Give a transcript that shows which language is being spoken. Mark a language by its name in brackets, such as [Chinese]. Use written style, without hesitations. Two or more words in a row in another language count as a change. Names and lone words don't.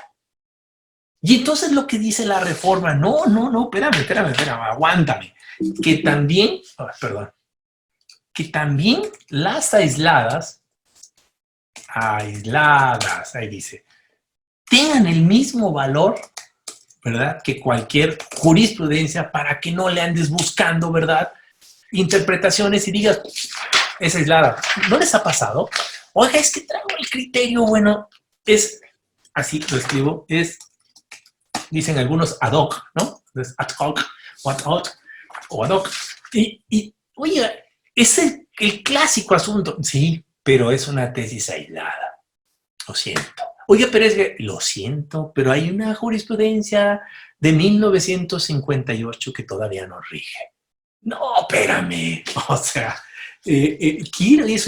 [Spanish] Y entonces lo que dice la reforma, no, espérame, aguántame, que también, que también las aisladas, ahí dice, tengan el mismo valor, ¿verdad?, que cualquier jurisprudencia, para que no le andes buscando, ¿verdad?, interpretaciones y digas, es aislada. ¿No les ha pasado? Oiga, es que traigo el criterio, bueno, es, así lo escribo, es, dicen algunos [Latin] ad hoc, [Spanish] ¿no? [Latin] Es ad hoc, o ad hoc, o ad hoc. [Spanish] Y oiga, es el clásico asunto, sí, pero es una tesis aislada. Lo siento. Oiga, pero es que, lo siento, pero hay una jurisprudencia de 1958 que todavía no rige. No, espérame. O sea, quiero eso.